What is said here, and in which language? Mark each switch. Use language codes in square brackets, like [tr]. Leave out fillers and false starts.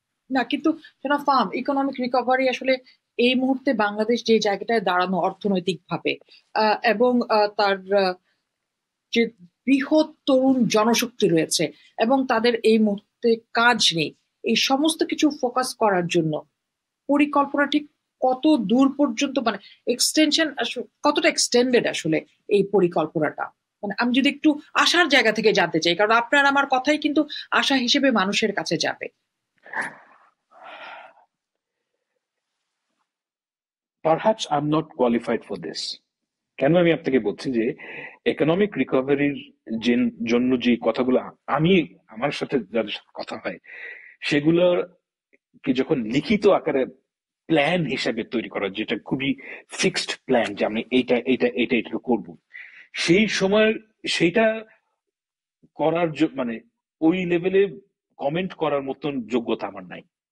[bn] না, কিন্তু farm economic recovery আসলে এই মুহূর্তে বাংলাদেশ যে জায়গাটায় দাঁড়ানো অর্থনৈতিক ভাবে, এবং তার যে বৃহৎ তরুণ জনশক্তি রয়েছে এবং তাদের এই মুহূর্তে কাজ নেই, এই সমস্ত কিছু ফোকাস করার জন্য পরিকল্পনাটি কত দূর পর্যন্ত, মানে এক্সটেনশন কতটা এক্সটেন্ডেড আসলে এই পরিকল্পনাটা? মানে আমি যদি একটু আশার জায়গা থেকে জানতে চাই, কারণ আপনার আমার কথাই কিন্তু আশা হিসেবে মানুষের কাছে যাবে। [en] Perhaps I'm not qualified for this. [bn] কেন আমি আপনাকে বলছি যে ইকোনমিক রিকভারির জন্য যে কথাগুলো আমি, আমার সাথে যাদের সাথে কথা হয়, সেগুলোর কি যখন লিখিত আকারে প্ল্যান হিসেবে তৈরি করা, যেটা খুবই ফিক্সড প্ল্যান যে আমি এইটা এইটা এইটা এটা করবো, সেই সময় সেইটা করার মানে ওই লেভেলে কমেন্ট করার মতন যোগ্যতা আমার নাই।